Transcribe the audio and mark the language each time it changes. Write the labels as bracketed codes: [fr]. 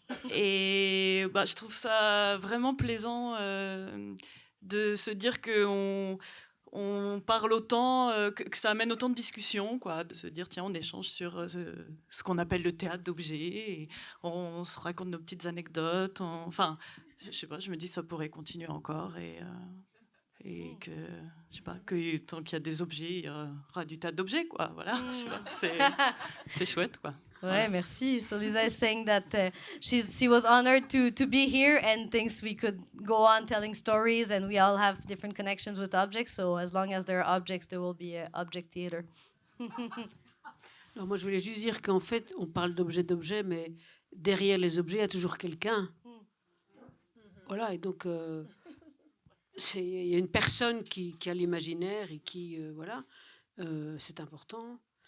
[fr] Et je trouve ça vraiment plaisant de se dire qu'on parle autant, que ça amène autant de discussions, quoi, de se dire, tiens, on échange sur ce qu'on appelle le théâtre d'objets, et on se raconte nos petites anecdotes. Enfin, je sais pas, je me dis ça pourrait continuer encore, et que, je sais pas, que tant qu'il y a des objets, il y aura du théâtre d'objets, quoi. Voilà, c'est chouette, quoi. Ouais, merci. [en] So Lisa is saying that she was honored to be here and thinks we could go on telling stories, and we all have different connections with objects. So as long as there are objects, there will be object theater. [fr] Alors moi, je voulais juste dire qu'en fait, on parle d'objet, mais derrière les objets, il y a toujours quelqu'un. Voilà, et donc, il y a une personne qui a l'imaginaire et qui, voilà, c'est important.